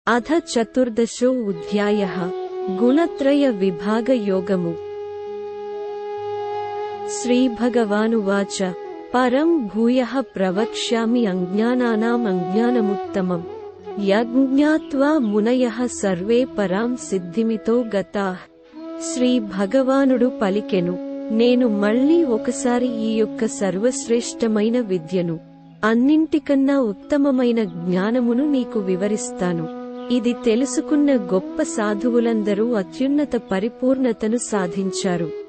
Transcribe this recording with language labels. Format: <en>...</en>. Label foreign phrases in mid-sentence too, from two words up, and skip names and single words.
<sa>अथ चतुर्दशो अध्यायः गुणत्रय विभाग योगमु। श्रीभगवानुवाच परं भूयः प्रवक्ष्यामि अज्ञानानाम् अज्ञानमुत्तमम् यज्ञात्वा मुनयः सर्वे परां सिद्धिमितो गताः।</sa> <te>శ్రీ భగవానుడు పలికెను, నేను మళ్ళీ ఒకసారి ఈ యొక్క సర్వశ్రేష్టమైన విద్యను, అన్నింటికన్నా ఉత్తమమైన జ్ఞానమును నీకు వివరిస్తాను. ఇది తెలుసుకున్న గొప్ప సాధువులందరూ అత్యున్నత పరిపూర్ణతను సాధించారు.</te>